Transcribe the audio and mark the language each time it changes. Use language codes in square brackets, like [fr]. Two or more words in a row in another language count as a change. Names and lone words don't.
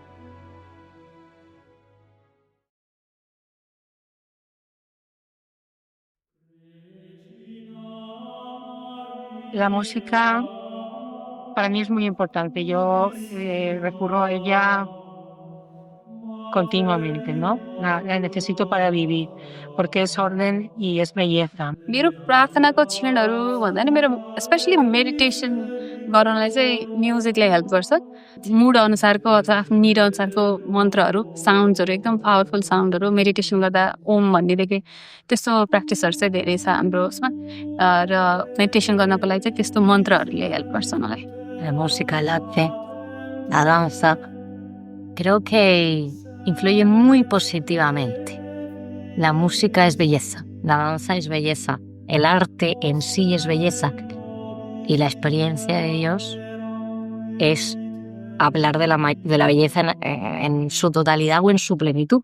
[es] La música para mí es muy importante. Yo recurro a ella continuamente, ¿no? La necesito para vivir, porque es orden y es belleza. [ne] मेरो प्रार्थनाको क्षणहरू भन्दा नि मेरो स्पेसली मेडिटेसन गर्नलाई चाहिँ म्युजिकले हेल्प गर्छ। मुड अनुसारको अथवा आफ्नो निड अनुसारको मन्त्रहरू, साउन्ड्सहरू, एकदम पावरफुल साउन्डहरू मेडिटेसन गर्दा ओम भन्नेदेखि त्यस्तो प्र्याक्टिसहरू चाहिँ धेरै छ हाम्रो उसमा। र मेडिटेसन गर्नको लागि चाहिँ त्यस्तो मन्त्रहरूले हेल्प गर्छ मलाई। [es] La música, el arte, la danza, creo que influye muy positivamente La música es belleza, la danza es belleza, el arte en sí es belleza y la experiencia de Dios es hablar de la belleza en su totalidad o en su plenitud.